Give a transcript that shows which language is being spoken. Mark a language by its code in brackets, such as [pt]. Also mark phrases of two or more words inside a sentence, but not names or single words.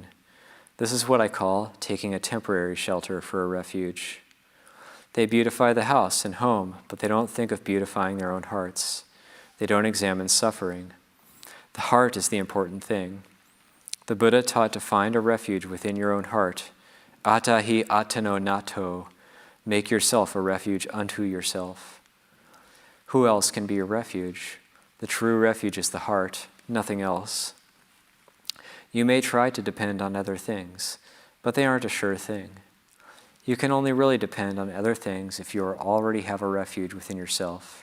[en] This is what I call taking a temporary shelter for a refuge. They beautify the house and home, but they don't think of beautifying their own hearts. They don't examine suffering. The heart is the important thing. The Buddha taught to find a refuge within your own heart. [pi] Atahi atano nato. [en] Make yourself a refuge unto yourself. Who else can be your refuge? The true refuge is the heart, nothing else. You may try to depend on other things, but they aren't a sure thing. You can only really depend on other things if you already have a refuge within yourself.